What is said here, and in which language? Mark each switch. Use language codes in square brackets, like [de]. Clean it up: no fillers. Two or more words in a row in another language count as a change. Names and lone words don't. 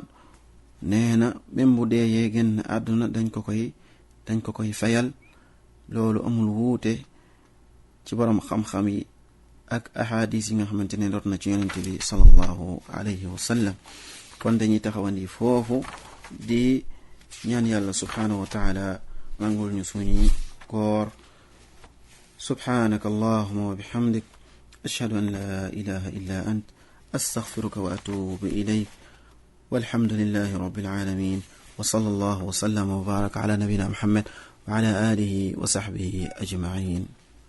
[wo] nee na même bu deeyee génn àdduna dañ ko koy fayal loolu amul wuute ci borom xam-xam yi ak ahadis yi nga xamante ne rot na ci yonent bi [ar] صلى الله عليه وسلم [wo] kon dañuy taxawandi foofu di ñaan yàlla [ar] سبحانه وتعالى [wo] nangul ñu suñuy koor [ar] سبحانك اللهم وبحمدك أشهد أن لا إله إلا أنت أستغفرك وأتوب إليك والحمد لله رب العالمين وصلى الله وسلم وبارك على نبينا محمد وعلى آله وصحبه أجمعين